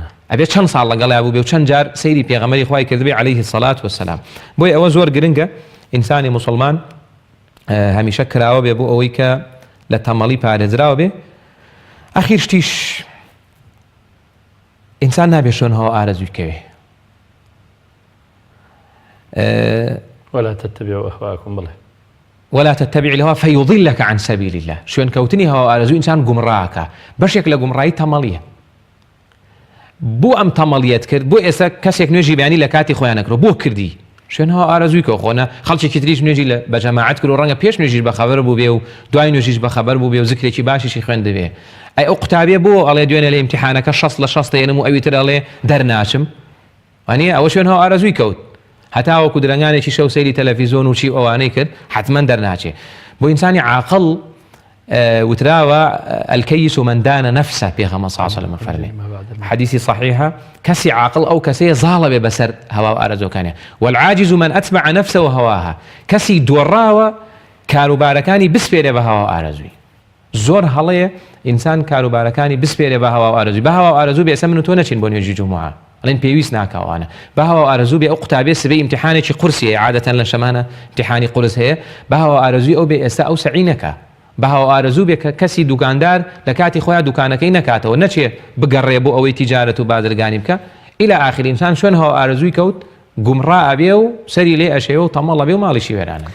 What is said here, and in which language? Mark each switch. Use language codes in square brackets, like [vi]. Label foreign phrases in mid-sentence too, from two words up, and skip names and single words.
[ckb] ئەبێ چەند ساڵ لەگەڵا بوو بێ و چەند جار سەیری پێغەمبەری خوای کردبێ [ar] عەلەیهی سەڵات وسەلام [ckb] بۆیە ئەوە زۆر گرنگە ئینسانی موسڵمان هەمیشە کراوە بێ بۆ ئەوەی کە لە تەمەڵی پارێزراوە بێ. ئەخیر شتیش ئینسان نابێ شوێنەوە ئارەزووی بکەوێ. [ar] ولا تتبعوا أهواءكم [ckb] بڵێ [ar] ولا تتبع الهوى فيضلك عن سبيل الله. [ckb] شوێن کەوتنی هەوا ئارەزووی ئینسان گومڕاکە. بەشێک لە گومڕایی تەمەڵیە. بۆ ئەم تەمەڵیەت کرد بۆ ئێستا کەسێک نوێژی بەیانی لە کاتی خۆیان نەکرۆ بۆ کردی شوێن هەوا ئارەزووی کە خۆنە خەڵکێکی تریش نوێژی بە جەماعەت کرد و ڕەنگە پێش نوێژیش بەخەبەر بوو بێ و دوای نوێژیش بەخەبەر بوو بێ و زیکرێکی باشیشی خوێندبێ. ئەی ئەو قوتابێ بۆ ئەڵێ دوێنێ لە ئیمتیحانەکە 60 لە 60 دێنم و ئەوی تر ئەڵێ دەرناچم وانە ئەوە شوێن هەوا ئارەزووی کەوت هەتا وەکو درەنگانێکی شەو سەیری تەلەڤیزۆن و چی ئەوانەی کرد حتمما دەرناچێ. بۆ ئینسانی عاقڵ وتراوە [ar] الكيس من دان نفسه [ckb] پێغەمبەر [ar] صلی الله علیه و سلم [ckb] فەرمێ حدیثی صحیحە کەسی عاقڵ ئەو کەسەیە زاڵە بێ بەسەر هەوا و ئارەزوەکانیە [ar] والعاجز من أتبع نفسه وهواها [ckb] کەسی دۆڕاوە کاروبارەکانی بسپێرێ بە هەوا و ئارەزووی. زۆر هەڵەیە ئینسان کاروبارەکانی بسپێرێ بە هەوا و ئارەزووی. بە هەوا و ئارەزوو بێ ئێستا من و تۆ نەچین بۆ نوێژی جومعە ئەڵێن پێویست ناکەوانە بە هەوا و ئارەزوو بێ ئەو قوتابێ سبەی ئیمتیحانێکی قورسیە عادەتەن لە شەمانە ئیمتیحانی قورس هەیە بە هەوا و ئارەزووی ئەو بێ ئێستا ئەو سەعی نەکا بە هەوا و ئارەزوو بێ کە کەسی دوکاندار لە کاتی خۆیان دوکانەکەی نەکاتەوە نەچێ بگەڕێ بۆ ئەوەی تیجارەت و بازرگانی بکە [ar] ئیلا ئاخر [ckb] ئینسان شوێن هەوا و ئارەزووی کەوت گومڕا ئەبێ و سەری لێ ئەشێوە و تەمەڵ ئەبێ و ماڵیشی وێرانە.